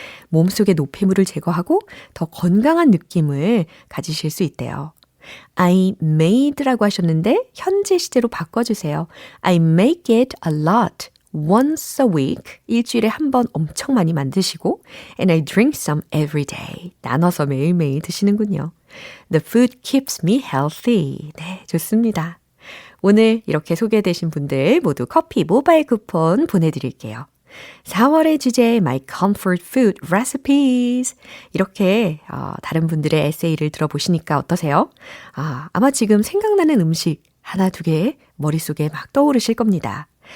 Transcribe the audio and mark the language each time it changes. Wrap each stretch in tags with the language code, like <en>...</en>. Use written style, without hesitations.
<ko>몸속의 노폐물을 제거하고 더 건강한 느낌을 가지실 수 있대요. I made라고 하셨는데 현재 시제로 바꿔주세요.</ko> <en>I make it a lot. Once a week,</en> <ko>일주일에 한 번 엄청 많이 만드시고</ko> <en>and I drink some every day.</en> <ko>나눠서 매일매일 드시는군요.</ko> <en>The food keeps me healthy.</en> <ko>네, 좋습니다. 오늘 이렇게 소개되신 분들 모두 커피 모바일 쿠폰 보내드릴게요. 4월의 주제 My Comfort Food Recipes 이렇게 다른 분들의 에세이를 들어보시니까 어떠세요? 아마 지금 생각나는 음식 하나 두 개 머릿속에 막 떠오르실 겁니다.</ko>